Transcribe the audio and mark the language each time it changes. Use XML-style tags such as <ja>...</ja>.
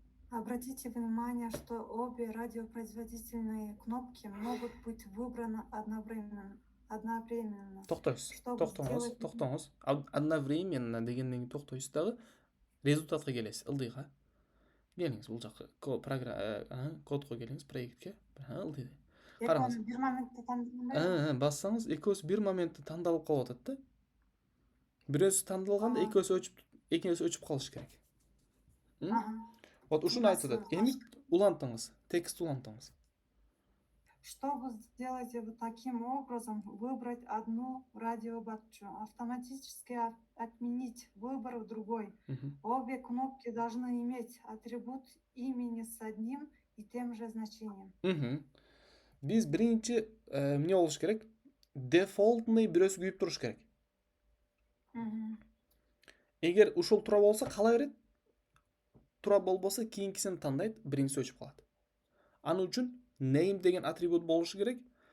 <ru>Обратите внимание, что обе радиопроизводительные кнопки могут быть выбраны одновременно.</ru> <ky>Токтоңуз. Одновременно дегенден кийин токтойсуз дагы результатка келесиз, ылдыйга. Келиңиз бул жакка кодго келиңиз, проектке. Ылдый. Караңыз. Бир моментте тандалганда. Бассаңыз, экөөсү бир моментте тандалып калып атат да. Бирөөсү тандалганда экөөсү өчүп калыш керек. Вот ушуну айтып атат. Эми улантыңыз, текст улантыңыз.</ky> <ru>Чтобы сделать вот таким образом, выбрать одну радиобатчу, автоматически отменить выбор в другой. Обе кнопки должны иметь атрибут имени с одним и тем же значением.</ru> <ky>Биз биринчи эмне болуш керек? Дефолтный бирөөсү күйүп туруш керек. Эгер ушул туура болсо кала берет. Туура болбосо кийинкисин тандайт, биринчиси өчүп калат. Анын үчүн name деген атрибут болушу керек.</ky>